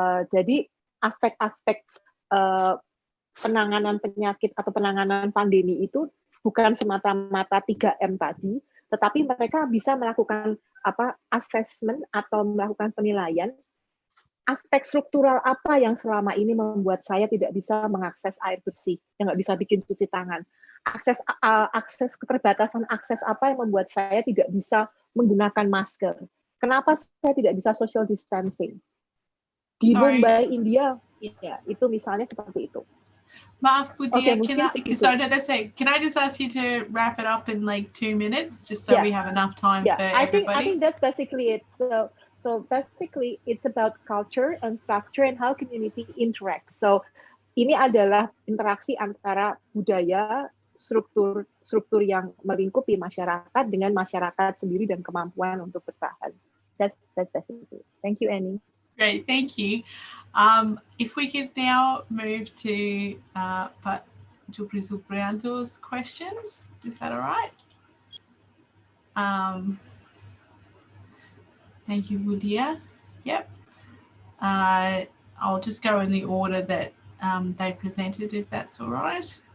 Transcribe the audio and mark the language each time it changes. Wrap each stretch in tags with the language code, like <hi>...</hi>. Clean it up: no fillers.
<id>Jadi aspek-aspek penanganan penyakit atau penanganan pandemi itu bukan semata-mata 3M tadi, tetapi mereka bisa melakukan assessment atau melakukan penilaian aspek struktural apa yang selama ini membuat saya tidak bisa mengakses air bersih, yang nggak bisa bikin cuci tangan. Akses keterbatasan akses apa yang membuat saya tidak bisa menggunakan masker. Kenapa saya tidak bisa social distancing? Di Mumbai, India, ya, itu misalnya seperti itu. Maaf, Budia,</id> <en>Okay, can I just ask you to wrap it up in like 2 minutes, just so we have enough time for everybody? I think that's basically it. So basically, it's about culture and structure and how community interacts.</en> <id>So ini adalah interaksi antara budaya, struktur yang melingkupi masyarakat dengan masyarakat sendiri dan kemampuan untuk bertahan.</id> <en>That's basically. Thank you, Annie. Great, thank you. If we could now move to Pak Supriyanto's questions, is that all right? Thank you, Budia. Yep. I'll just go in the order that they presented, if that's all right.</en>